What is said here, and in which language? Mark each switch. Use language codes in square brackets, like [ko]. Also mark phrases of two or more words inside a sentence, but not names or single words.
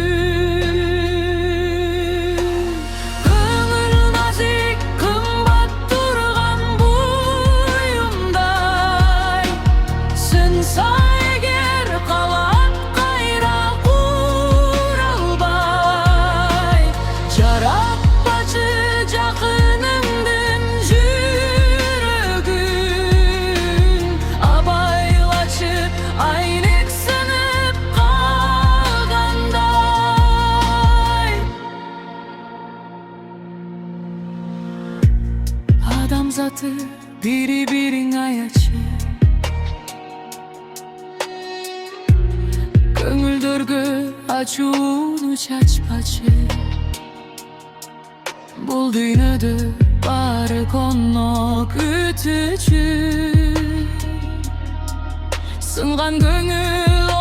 [kk] Көңіл нәзік қымбат тұрған бұйымдай сынса егер қалат қайра құралбай жаратпашы жақыныңдың жүрегін абайлашы айнек сынып қалғандай. [ky] Адамзаты бири-бирин аячы көңүлдөргө ачууну чачпачы бул дүйнөдө баары конно күтүүчү сынган көңүл